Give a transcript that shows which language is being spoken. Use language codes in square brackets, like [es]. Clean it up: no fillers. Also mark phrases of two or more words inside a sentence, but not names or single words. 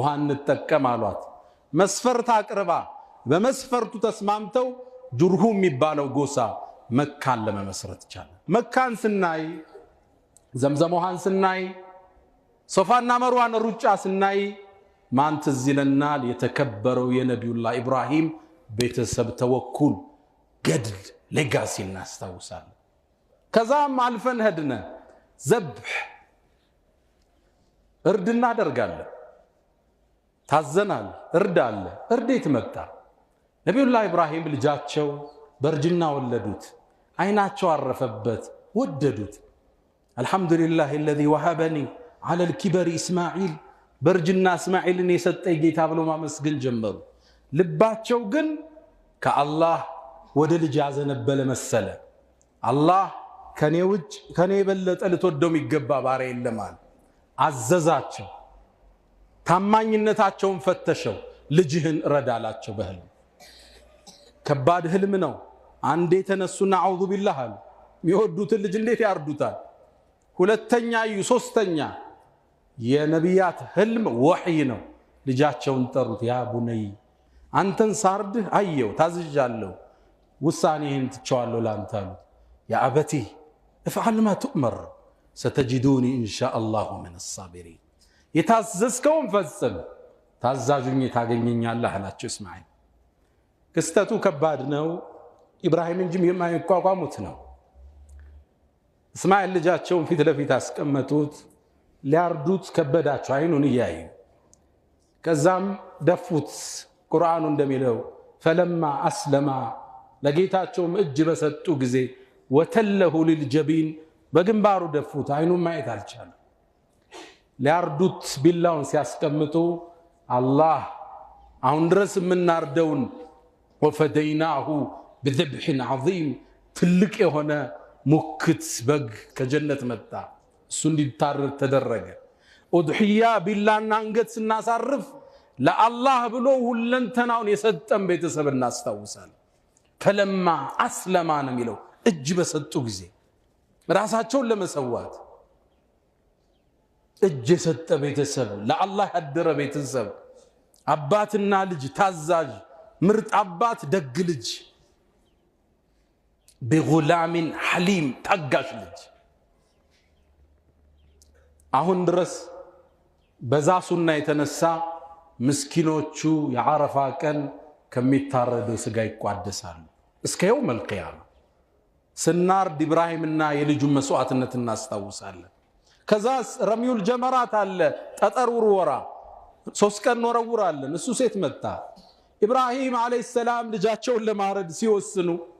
[am] እንጠቀም አሏት መስፈርት አቅርባ በመስፈርቱ ተስማምተው ጁርሁም የሚባለው ጎሳ መካን ለመመስረት ይቻላል መካን ስናይ ዘምዘም ውሃን ስናይ ሶፋና መርዋን ሩጫ ስናይ ማን ትዝ ይለናል የተከበረው የነብዩላህ ኢብራሂም ቤተሰብ ተወኩል ገድል ሌጋሲ እናስታውሳለን ከዛም አልፈን ሄድነ ዘብህ እርድና አደርጋለን ታዘናል እርዳለ እርዴት መጣ ነብዩላህ ኢብራሂም ልጃቸው በርጅና ወለዱት አይናቸው አረፈበት ወደዱት አልহামዱሊላህ [ar] الذي وهبني على الكبر اسماعيل [am] በርጅና እስማዒልን የሰጠኝ ጌታ ብለው ማመስገን ጀመሩ ልባቸው ግን ከአላህ ወደ ልጅ ያዘነበለ መሰለ አላህ ከኔ ውጭ ከኔ በለጠ ልትወደው የሚገባ ባሪያ የለም አዘዛቸው ታማኝነታቸውን ፈተሸው ልጅህን ረዳላቸው በህልም ከባድ ህልም ነው አንዴ ተነሱና አዑዙ ቢላህ አሉ የሚወዱትን ልጅ እንዴት ያርዱታል ሁለተኛ ሶስተኛ የነቢያት ህልም ወህይ ነው ልጃቸውን ጠሩት [ar] يا بني [am] አንተን ሳርድህ አየው ታዝዣለሁ ውሳኔህን ትቸዋለሁ ላንተ አሉ [ar] يا أبت افعل ما تؤمر ستجدوني ان شاء الله من الصابرين [am] የታዘዝከውን ፈጽም ታዛዡኝ ታገኘኛለህ አላቸው እስማዒል ክስተቱ ከባድ ነው ኢብራሂም እንጂ የማይቋቋሙት ነው እስማዒል ልጃቸውን ፊት ለፊት አስቀመጡት ሊያርዱት ከበዳቸው አይኑን ያዩ ከዛም ደፉት ቁርአኑ እንደሚለው [ar] فلما أسلما [am] ለጌታቸውም እጅ በሰጡ ጊዜ [ar] وتله للجبين [am] በግንባሩ ደፉት አይኑን ማየት አልቻለም ሊያርዱት ቢላውን ሲያስቀምጡ አላህ አሁን ድረስ ምናርደውን [ar] وفديناه بذبح عظيم [am] ትልቅ የሆነ ሙክት በግ ከጀነት መጣ እሱ እንዲታረድ ተደረገ ኡድሂያ ቢላና አንገት ስናሳርፍ ለአላህ ብሎ ሁለንተናውን የሰጠን ቤተሰብ እናስታውሳለን [ar] فلما أسلما [am] ነው የሚለው እጅ በሰጡ ጊዜ ራሳቸውን ለመሰዋት እጅ የሰጠ ቤተሰብ ለአላህ ያደረ ቤተሰብ አባትና ልጅ ታዛዥ ምርጥ አባት ደግ ልጅ [ar] بغلام حليم [am] ታጋሽ ልጅ አሁን ድረስ በዛሱና የተነሳ ምስኪኖቹ የዓረፋ ቀን ከሚታረዱ ስጋ ይቋደሳሉ እስከው መልቂያማ ስናርድ ኢብራሂምና የልጁን መስዋዕትነት እናስታውሳለን ከዛስ [ar] رمي الجمرات [am] አለ ጠጠር ውርወራ 3 ቀን ወረውራለን እሱ ሴት መጣ ኢብራሂም [ar] عليه سلام [am] ልጃቸውን ለማረድ ሲወስኑ